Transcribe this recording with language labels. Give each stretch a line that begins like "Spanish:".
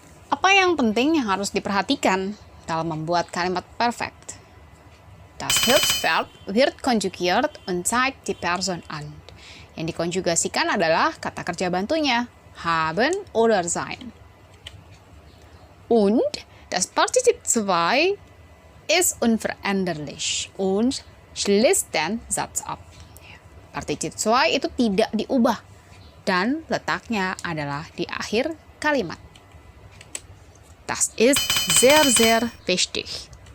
Indonesian: Apa yang penting yang harus diperhatikan dalam membuat kalimat perfect?
German: Das Hilfsverb wird konjugiert und zeigt die Person an.
Indonesian: Yang dikonjugasikan adalah kata kerja bantunya,
German: haben oder sein. Und das Partizip 2 ist unveränderlich und schließt den Satz ab.
Indonesian: Partizip 2 itu tidak diubah dan letaknya adalah di akhir kalimat.
German: Das ist sehr, sehr wichtig.